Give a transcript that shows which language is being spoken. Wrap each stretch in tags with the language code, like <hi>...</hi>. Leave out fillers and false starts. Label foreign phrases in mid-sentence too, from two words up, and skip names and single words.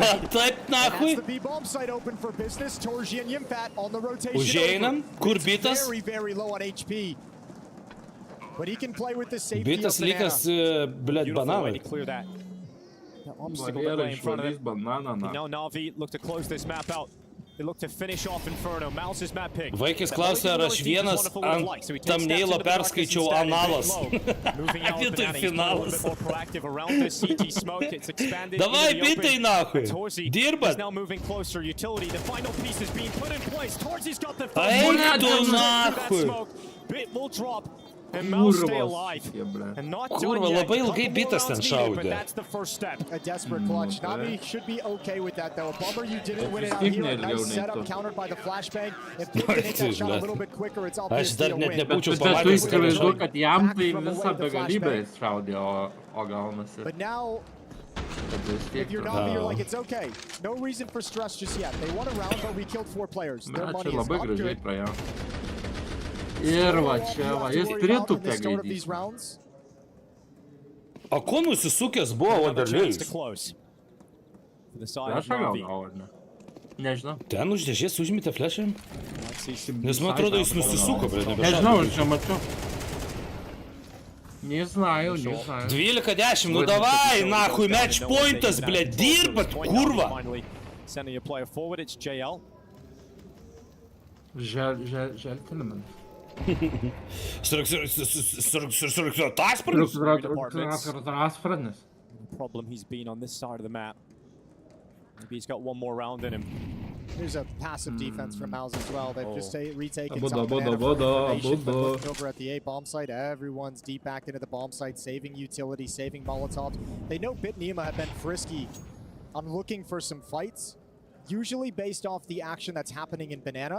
<lt>Va taip, nahui. Užeinam, kur bitas? Bitas lygas, blėt, bananai. Barjerą išvalys bananą, na.</lt> <en>Navi look to close this map out. They look to finish off Inferno. Mouse's map pick.</en> <lt>Vaikis klausė, ar aš vienas ant thumbnailo perskaičiau analas. Vietoj finalas. Davai, bitai, nahui. Dirbat. Eik tu, nahui. Kurva, labai ilgai bitas ten šaudė. Aš dar net nebūčiau pamatęs. Bet tu įsivaizduoju, kad jam tai visą begalybę šaudė, o gaunasi.</lt> <en>If you're Navi, you're like, it's okay. No reason for stress just yet. They won a round, but we killed 4 players. Their money is not good.</en> <lt>Ir va čia, va, jis pritūpė gaidys. O ko nusisukęs buvo Vanderliais? Flešą gal gavo, ar ne? Nežinau. Ten už dėžės užmitė flešą? Nes man atrodo, jis nusisuko, bet nebešatė. Nežinau, aš čia mačiau. Neznаю. 12-10,</lt> <ru>nu davai, nahui,</ru> <lt>match pointas, ble, dirbat, kurva. Želtiniman. Taspranis.</lt> <en>Problem he's been on this side of the map. Maybe he's got one more round in him. There's a passive defense from Mouse as well. They've just retaken Boda. over at the A bomb site. Everyone's deep back into the bomb site, saving utility, saving Molotovs. They know BitNEMA have been frisky on looking for some fights, usually based off the action that's happening in Banana.</en>